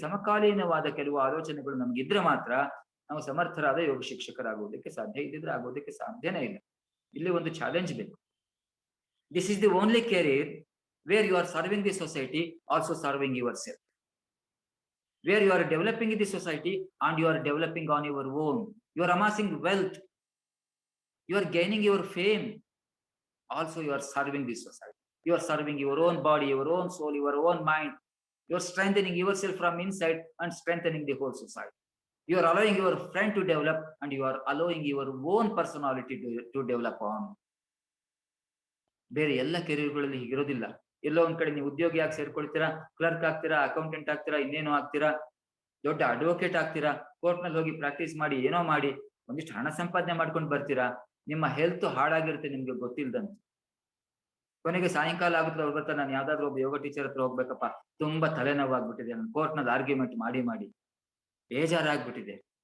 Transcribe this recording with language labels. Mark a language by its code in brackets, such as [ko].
[kn] ಸಮಕಾಲೀನವಾದ ಕೆಲವು ಆಲೋಚನೆಗಳು ನಮ್ಗಿದ್ರೆ ಮಾತ್ರ ನಾವು ಸಮರ್ಥರಾದ ಯೋಗ ಶಿಕ್ಷಕರಾಗುವುದಕ್ಕೆ ಸಾಧ್ಯ. ಇದ್ದಿದ್ರೆ ಆಗೋದಕ್ಕೆ ಸಾಧ್ಯನೇ ಇಲ್ಲ. ಇಲ್ಲಿ ಒಂದು ಚಾಲೆಂಜ್ ಬೇಕು. [en] This is the only career where you are serving the society, also serving yourself. Where you are developing the society and you are developing on your own. You are amassing wealth, you are gaining your fame, also you are serving this society. You are serving your own body, your own soul, your own mind. You are strengthening yourself from inside and strengthening the whole society. You are allowing your friend to develop and you are allowing your own personality to develop on. [kn] ಬೇರೆ ಎಲ್ಲ ಕೆರಿಯರ್ಗಳಲ್ಲಿ ಹೀಗಿರೋದಿಲ್ಲ. ಎಲ್ಲೋ ಒಂದ್ ಕಡೆ ನೀವು ಉದ್ಯೋಗಿಯಾಗಿ ಸೇರ್ಕೊಳ್ತೀರಾ, clerk ಆಗ್ತೀರಾ, accountant ಆಗ್ತೀರಾ, ಇನ್ನೇನೋ ಆಗ್ತೀರಾ, ದೊಡ್ಡ ಅಡ್ವೊಕೇಟ್ ಆಗ್ತೀರಾ, ಕೋರ್ಟ್ ನಲ್ಲಿ ಹೋಗಿ ಪ್ರಾಕ್ಟೀಸ್ ಮಾಡಿ ಏನೋ ಮಾಡಿ ಒಂದಿಷ್ಟು ಹಣ ಸಂಪಾದನೆ ಮಾಡ್ಕೊಂಡು ಬರ್ತೀರಾ. ನಿಮ್ಮ ಹೆಲ್ತ್ ಹಾಳಾಗಿರುತ್ತೆ ನಿಮ್ಗೆ ಗೊತ್ತಿಲ್ದಂತ. ಕೊನೆಗೆ ಸಾಯಂಕಾಲ ಆಗುತ್ತೆ, ಅವ್ರು ಬರ್ತಾರೆ, ನಾನು ಯಾವ್ದಾದ್ರು ಒಬ್ಬ ಯೋಗ ಟೀಚರ್ ಹತ್ರ ಹೋಗ್ಬೇಕಪ್ಪ, ತುಂಬಾ ತಲೆನೋವಾಗ್ಬಿಟ್ಟಿದೆ, ನಾನು ಕೋರ್ಟ್ ನಲ್ಲಿ ಆರ್ಗ್ಯುಮೆಂಟ್ ಮಾಡಿ ಬೇಜಾರಾಗ್ಬಿಟ್ಟಿದೆ.